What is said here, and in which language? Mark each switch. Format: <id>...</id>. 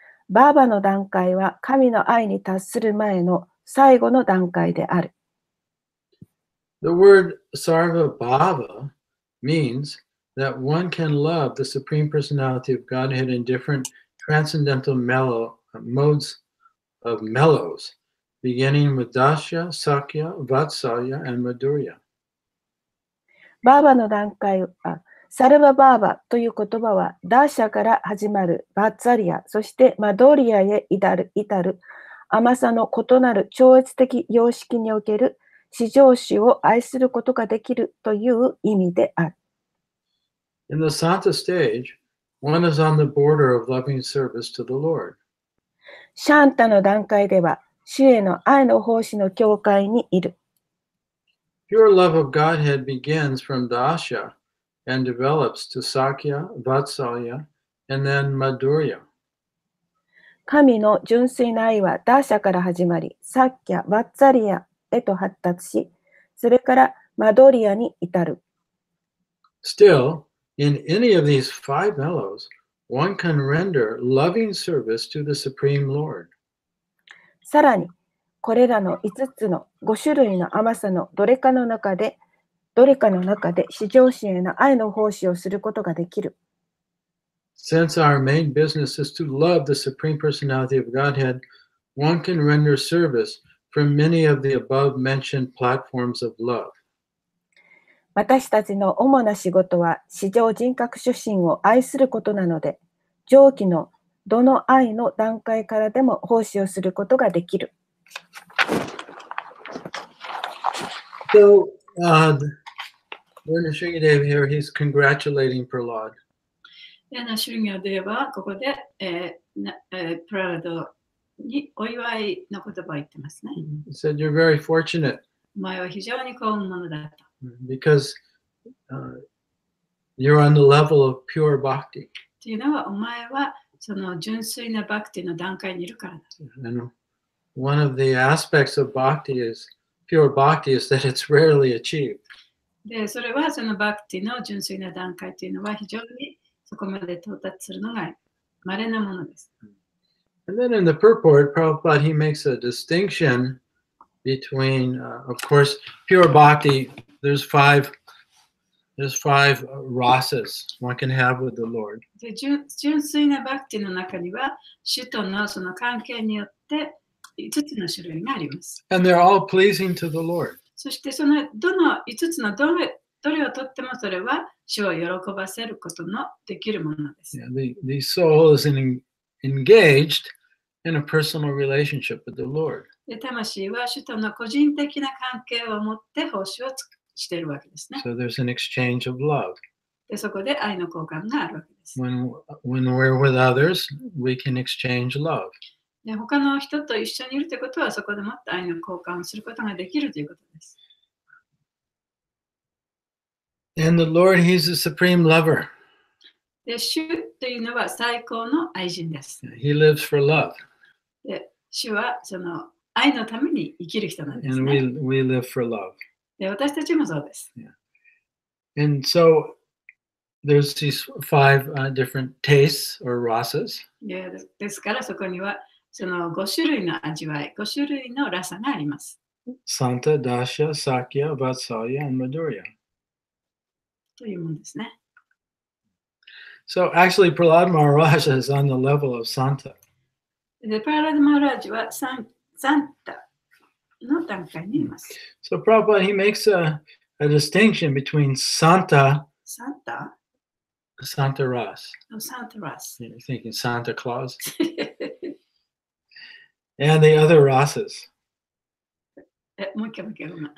<ja>バーバの段階は神の愛に達する前の最後の段階である。</ja> <en>The word Sarva Bhava means that one can love the Supreme Personality of Godhead in different transcendental modes of mellows, beginning with Dasya, Sakya, Vatsalya, and Madhurya.</en> <ja>バーバの段階は、サルババーバという言葉はダーシャから始まるバッツァリア、そしてマドリアへ至る甘さの異なる超越的様式における至上主を愛することができるという意味である。</ja> <en>In the Santa stage, one is on the border of loving service to the Lord.</en> <ja>シャンタの段階では、主への愛の奉仕の境界にいる。</ja> <en>Pure love of Godhead begins from Dasya and develops to Sakya, Vatsalya, and then Madhurya.</en> <ja>神の純粋な愛はダーシャから始まり、サッキャ、バッツァリアへと発達し、それからマドリアに至る。</ja> <en>Still, in any of these 5 mellows, one can render loving service to the Supreme Lord.</en> <ja>さらに、これらの5つの5種類の甘さのどれかの中で至上主への愛の奉仕をすることができる。</ja> <en>Since our main business is to love the Supreme Personality of Godhead, one can render service from many of the above-mentioned platforms of love.</en> <ja>私たちの主な仕事は、至上人格主神を愛することなので、上記のどの愛の段階からでも奉仕をすることができる。</ja> <en>So, Sringadev here, he's congratulating Prahlad.</en> <ja>シュリンガデーはここで、プララドにお祝いの言葉を言ってますね。</ja> <en>He said, you're very fortunate.</en> <ja>お前は非常に幸運者だと。</ja> <en>Because you're on the level of pure bhakti.</en> <ja>というのは、お前はその純粋なバクティの段階にいるからだ。</ja> <en>And one of the aspects of pure bhakti is that it's rarely achieved.</en> <ja>で、それはそのバクティの純粋な段階というのは非常にそこまで到達するのが稀なものです。</ja> <en>And then in the purport, Prabhupada, he makes a distinction between, of course, pure bhakti, there's five rasas one can have with the Lord.</en> <ja>で、純粋なバクティの中には、主とのその関係によって5つの種類があります。</ja> <en>And they're all pleasing to the Lord.</en> <ja>そしてそのどの5つのどれをとってもそれは主を喜ばせることのできるものです。</ja> <en>Yeah, the soul is engaged in a personal relationship with the Lord.</en> <ja>で、魂は主との個人的な関係を持って奉仕をしているわけですね。</ja> <en>So there's an exchange of love.</en> <ja>で、そこで愛の交換があるわけです。</ja> <en>When we're with others, we can exchange love.</en> <ja>で、他の人と一緒にいるということは、そこでもって愛の交換をすることができるということです。</ja> <en>And the Lord, He's the supreme lover.</en> <ja>で、主というのは最高の愛人です。</ja> <en>He lives for love.</en> <ja>で、主はその愛のために生きる人なんです</ja> <en>And</en> <ja>ね。</ja> <en>we live for love.</en> <ja>で、私たちもそうです。</ja> <en>And so there's these five different tastes or rasas.</en> <ja>ですからそこにはその5種類の味わい、5種類のラサがあります。</ja> <en>Santa, Dasya, Sakya, Vatsalya, and Madhurya.</en> <ja>というものですね。</ja> <en>So actually, Prahlad Maharaj is on the level of Santa.</en> <ja>で、パーラドマラージはサンタの段階にいます。</ja> <en>So Prabhupada, he makes a distinction between Santa Ras.</en> <ja>サンタラス。</ja> <en>You're thinking Santa Claus. And the other rasas.</en> <ja>もう一回ごめん。</ja>